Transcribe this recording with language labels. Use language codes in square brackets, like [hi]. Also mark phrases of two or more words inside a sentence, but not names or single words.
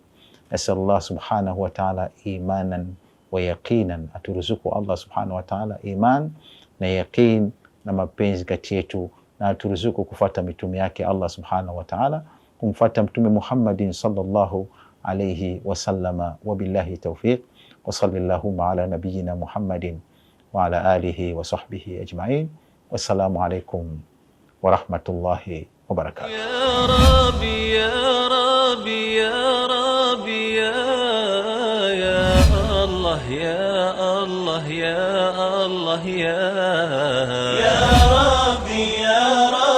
[ar] نسأل الله سبحانه وتعالى إيمانا ويقينا, [sw] aturuzuku Allah [ar] سبحانه وتعالى [sw] iman na yaqin na mapenzi kati yetu, na aturuzuku kufuata mitume yake Allah [ar] سبحانه وتعالى, [sw] kumfuata Mtume Muhammadin [ar] صلى الله عليه وسلم. وبالله التوفيق وصلى الله على نبينا محمد وعلى آله وصحبه أجمعين. والسلام عليكم ورحمة الله وبركاته. يا ربي يا ربي يا ربي يا الله يا الله يا الله يا ربي يا